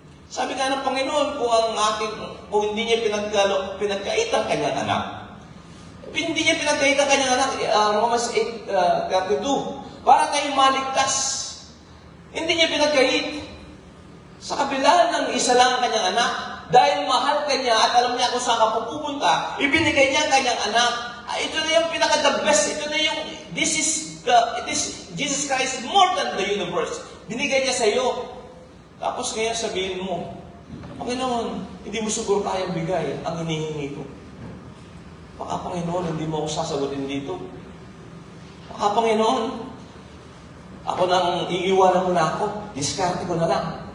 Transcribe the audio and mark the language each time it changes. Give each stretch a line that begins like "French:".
Filipino: Sabi nga ng Panginoon, kung hindi niya pinagkait ang kanyang anak, hindi niya pinagkait ang kanyang anak, Romans 8:32, para tayong maligtas. Hindi niya pinagkait. Sa kabila ng isa lang ang kanyang anak, dahil mahal ka niya at alam niya kung saan ka pupunta, ibinigay niya ang kanyang anak. Ito na yung pinaka-the best. Ito na yung,
English: Jesus Christ is more than the universe.
Filipino: Binigay niya sa iyo. Tapos ngayon sabihin mo, Panginoon, hindi mo siguro kayang bigay ang hinihingi ko. Baka Panginoon, hindi mo ako sasagutin dito. Baka Panginoon, ako nang iiwanan mo na ako. Diskarte ko na lang.